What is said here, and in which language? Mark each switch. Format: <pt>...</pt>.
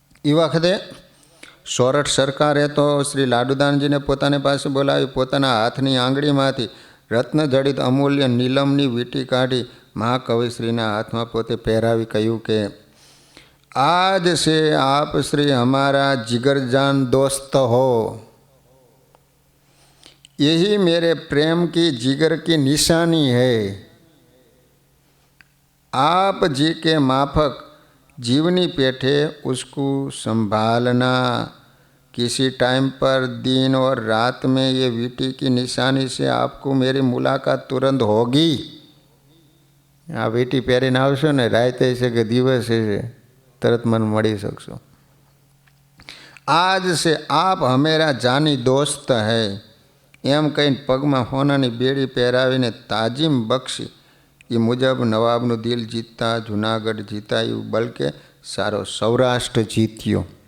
<gu>એ વખતે સોરઠ સરકારે તો શ્રી લાડુદાનજીને પોતાની પાસે બોલાવી પોતાના હાથની આંગળીમાંથી રત્નજડિત અમૂલ્ય નીલમની વીંટી કાઢી મહાકવિશ્રીના હાથમાં પોતે પહેરાવી કહ્યું કે</gu> <hi>आज से आप श्री हमारा जिगरजान दोस्त हो. यही मेरे प्रेम की जिगर की निशानी है. आप जी के माफक जीवनी पेठे उसको संभालना. किसी टाइम पर दिन और रात में ये वीटी की निशानी से आपको मेरी मुलाकात तुरंत होगी.</hi> <gu>आ वीटी પહેરીને આવશો ને રાતે છે કે દિવસે છે તરત મને મળી શકશો.</gu> <hi>આજ સે આપ હમેરા જાની દોસ્ત હૈ.</hi> <gu>એમ કહીને પગમાં હોનાની બેડી પહેરાવીને તાજીમ બક્ષી. એ મુજબ નવાબનું દિલ જીતતા જૂનાગઢ જીતાયું, બલકે સારો સૌરાષ્ટ્ર જીત્યો.</gu>